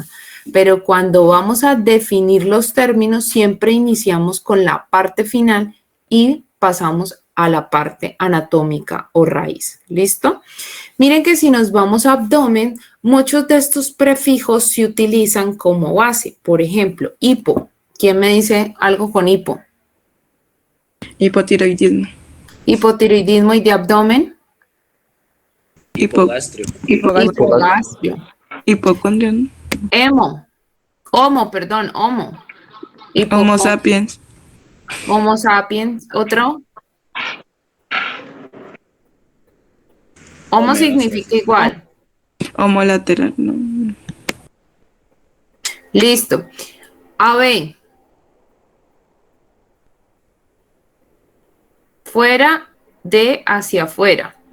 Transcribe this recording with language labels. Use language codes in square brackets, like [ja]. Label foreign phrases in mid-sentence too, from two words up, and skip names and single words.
[es] Pero cuando vamos a definir los términos, siempre iniciamos con la parte final y pasamos a la parte anatómica o raíz. ¿Listo? Miren que si nos vamos a abdomen, muchos de estos prefijos se utilizan como base. Por ejemplo, hipo. ¿Quién me dice algo con hipo? Hipotiroidismo. Hipotiroidismo y de abdomen. Hipogastrio. Hipogastrio. Hipocondria. Homo. Homo sapiens. Homo sapiens. ¿Otro? Homo significa igual. Homo lateral. No. Listo. AB. Fuera de hacia afuera.